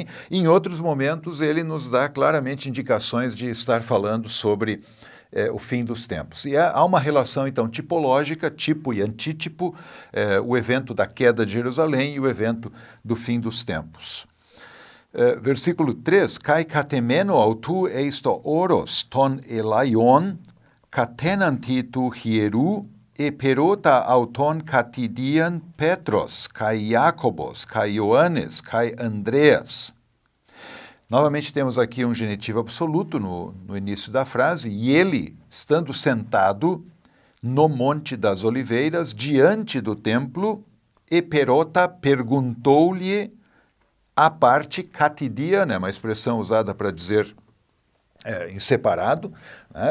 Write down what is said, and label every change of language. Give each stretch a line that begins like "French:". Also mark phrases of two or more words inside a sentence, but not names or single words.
Portuguese: E em outros momentos, ele nos dá claramente indicações de estar falando sobre o fim dos tempos. E há uma relação, então, tipológica, tipo e antítipo, o evento da queda de Jerusalém e o evento do fim dos tempos. Versículo 3,
Greek: καὶ καθημένου αὐτοῦ εἰς τὸ ὄρος τῶν ἐλαιῶν, κατέναντι τοῦ ἱεροῦ, ἐπηρώτα αὐτὸν κατ᾽ ἰδίαν Πέτρος, καὶ Ἰάκωβος, καὶ Ἰωάννης, καὶ Ἀνδρέας.
Portuguese: Novamente temos aqui um genitivo absoluto no início da frase, e ele, estando sentado no Monte das Oliveiras, diante do templo, eperota perguntou-lhe a parte catidiana, uma expressão usada para dizer em separado, né?